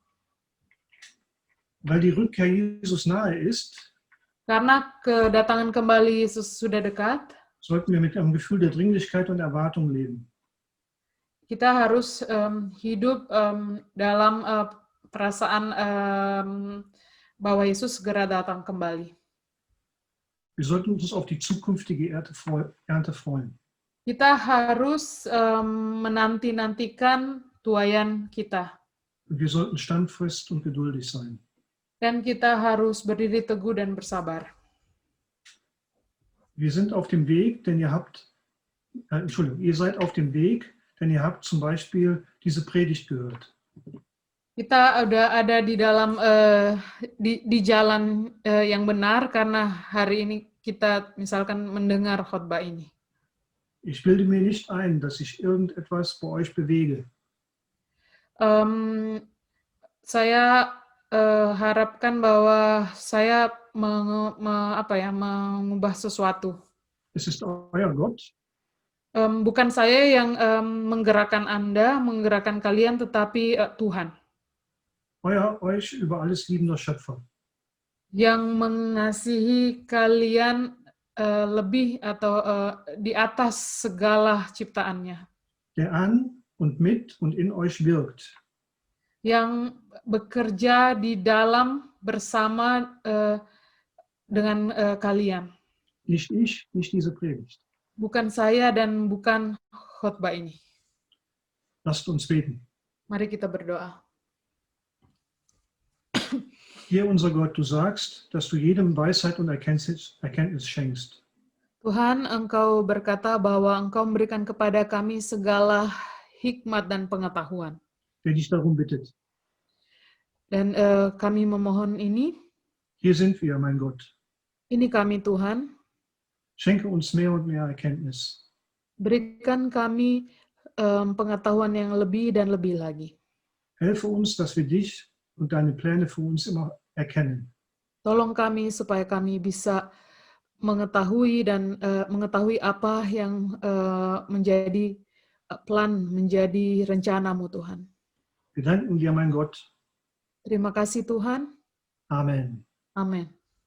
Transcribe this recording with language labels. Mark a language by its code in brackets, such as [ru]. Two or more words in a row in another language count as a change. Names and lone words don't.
[de] Weil die Rückkehr Jesus nahe ist, [id] karena kedatangan kembali Yesus sudah dekat, [de] sollten wir mit einem Gefühl der Dringlichkeit und Erwartung leben. [id] Kita harus hidup dalam perasaan bahwa Yesus segera datang kembali. [de] Wir sollten uns auf die zukünftige Ernte freuen. [id] Kita harus menanti-nantikan tuaian kita. [de] Und wir sollten standfest und geduldig sein. [id] Dan kita harus berdiri teguh dan bersabar. [de] Wir sind auf dem Weg, denn ihr seid auf dem Weg, denn ihr habt zum Beispiel diese Predigt gehört. [id] Kita udah ada di dalam di jalan yang benar karena hari ini kita misalkan mendengar khotbah ini. [de] Ich bilde mir nicht ein, dass ich irgendetwas bei euch bewege. [id] Saya harapkan bahwa saya mengubah sesuatu. [de] Es ist euer Gott. [id] Bukan saya yang menggerakkan Anda, menggerakkan kalian, tetapi Tuhan. [de] Euch über alles liebender Schöpfer. [id] Yang mengasihi kalian lebih atau di atas segala ciptaannya. [de] Der an und mit und in euch wirkt. [id] Yang bekerja di dalam bersama dengan kalian. [de] Nicht ich, nicht diese Predigt. [id] Bukan saya dan bukan khotbah ini. [de] Lasst uns beten. [id] Mari kita berdoa. [de] Hier, unser Gott, du sagst, dass du jedem Weisheit und Erkenntnis schenkst. [id] Tuhan, Engkau berkata bahwa Engkau memberikan kepada kami segala hikmat dan pengetahuan. [de] Der dich darum bittet. [id] Dan kami memohon ini. [de] Hier sind wir, mein Gott. [id] Ini kami, Tuhan. [de] Schenke uns mehr und mehr Erkenntnis. [id] Berikan kami pengetahuan yang lebih dan lebih lagi. [de] Helfe uns, dass wir dich und deine Pläne für uns immer erkennen. [id] Tolong kami supaya kami bisa mengetahui dan mengetahui apa yang menjadi plan, menjadi rencana-Mu, Tuhan. [de] Wir danken dir, mein Gott. [id] Terima kasih, Tuhan. Amen. Amin.